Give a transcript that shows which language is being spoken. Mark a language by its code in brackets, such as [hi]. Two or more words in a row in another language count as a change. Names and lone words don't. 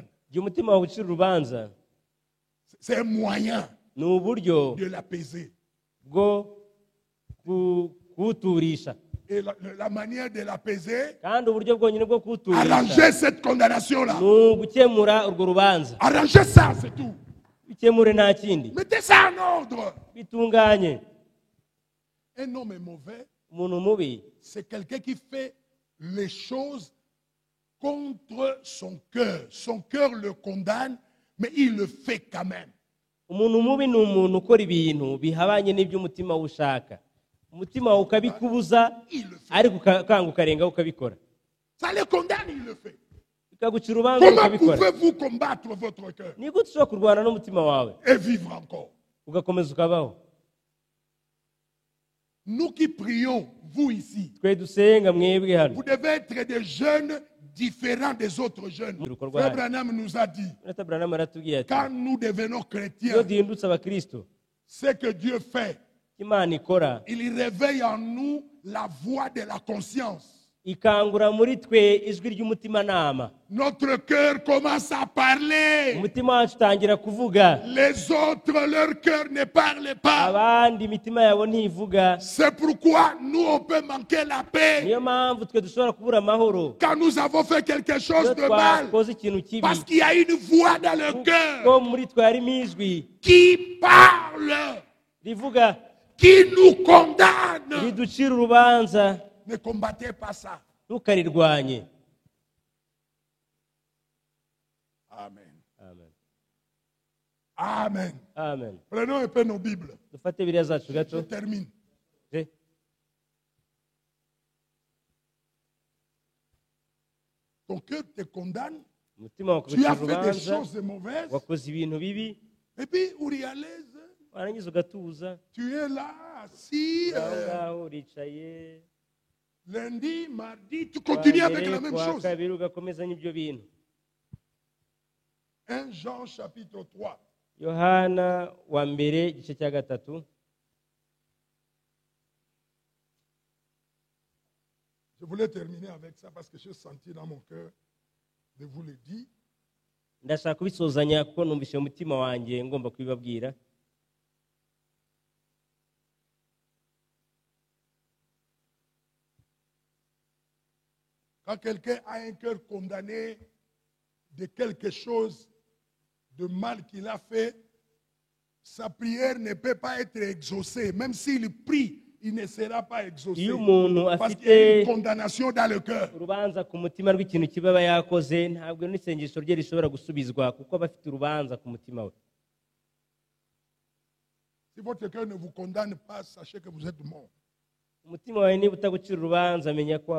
[rw] Igihe umutima wawe ugucira urubanza, [fr] c'est un moyen [rw] ni uburyo [fr] de l'apaiser. [rw] bwo kuwuturisha. [fr] Et la manière de l'apaiser, [rw] Kandi uburyo bwonyine bwo kuwuturisha [fr] arrangez cette condamnation-là. [rw] ni ugukemura urwo rubanza. [fr] Arrangez ça, c'est tout. [rw] Bikemure nta kindi. [fr] Mettez ça en ordre. [rw] Bitunganye. [fr] Un homme mauvais, [rw] Umuntu mubi [fr] c'est quelqu'un qui fait les choses contre son cœur. Son cœur le condamne, mais il le fait quand même. [rw] umuntu mubi ni umuntu ukora ibintu bihabanye n'ibyo umutima we ushaka. Umutima wawe ukabikubuza, [fr] Il le fait. [rw] ariko ukanga ukarengaho ukabikora. [fr] Ça le condamne, il le fait. [rw] Bikagucira urubanza [fr] Comment [rw] ukabikora. [fr] pouvez-vous combattre votre cœur [rw] Ni gute ushobora kurwana n'umutima wawe [fr] et vivre encore? [rw] ugakomeza ukabaho? [fr] Nous qui prions, vous ici, [rw] Twe dusenga mwebwe hano, [fr] vous devez être des jeunes différents des autres jeunes. Frère Branham nous a dit, [rw] Jonathan Branham aratubwiye ati, [fr] quand nous devenons [rw] iyo [fr] chrétiens, [rw] duhindutse abakristo, [fr] ce que Dieu fait, [rw] Imana ikora [fr] il réveille en nous la voix de la conscience. [rw] ikangura muri twe ijwi ry'umutimanama. [fr] Notre cœur commence à parler. [rw] Umutima wacu utangira kuvuga, [fr] Les autres, leur cœur ne parle pas. [rw] abandi imitima yabo ntivuga. [fr] C'est pourquoi nous, on peut manquer la paix [rw] Niyo mpamvu twe dushobora kubura amahoro [fr] quand nous avons fait quelque chose [rw] iyo [fr] de mal. [rw] twakoze ikintu kibi, [fr] Parce qu'il y a une voix dans le [rw] kuko [fr] cœur [rw] muri twe harimo ijwi [fr] qui parle, [rw] rivuga, [fr] qui nous condamne. [rw] riducira urubanza. [fr] Ne combattez pas ça. [rw] Ntukarirwanye. Amen. Amen. Amen. Amen. [fr] Prenons un peu nos Bibles. [rw] Dufate Bibiliya zacu [fr] Je [rw] gato. [fr] termine. Je- Ton cœur te condamne. [rw] umutima wawe [fr] Tu [rw] ukagucira [fr] as fait des [rw] urubanza, [fr] choses mauvaises. [rw] wakoze ibintu bibi, [fr] Et puis, uri à l'aise. [rw] warangiza ugatuza. [fr] Tu es là, assis. [rw] Aho ngaho uricaye, [fr] Lundi, mardi, tu [rw] kuwa [fr] continues avec [rw] mbere, [fr] la même [rw] kuwa [fr] chose. [rw] kabiri ugakomezanya ibyo bintu. [fr] 1 Jean chapitre 3. [rw] Yohana wa mbere igice cya gatatu. [fr] Je voulais terminer avec ça parce que j'ai senti dans mon cœur de vous le dire. [rw] Ndashaka kubisozanya kuko numvise mu mutima wanjye ngomba kubibabwira. [fr] Quand quelqu'un a un cœur condamné de quelque chose de mal qu'il a fait, sa prière ne peut pas être exaucée. Même s'il prie, il ne sera pas exaucé. [rw] Iyo umuntu [fr] Parce qu'il y a une [rw] afite [fr] condamnation dans le cœur. [rw] urubanza ku mutima rw'ikintu kiba aba yakoze, ntabwo n'isengesho rye rishobora gusubizwa kuko aba afite urubanza ku mutima we. [fr] Si votre cœur ne vous condamne pas, sachez que vous êtes mort. [rw] Umutima wawe niba utagucira urubanza, menya ko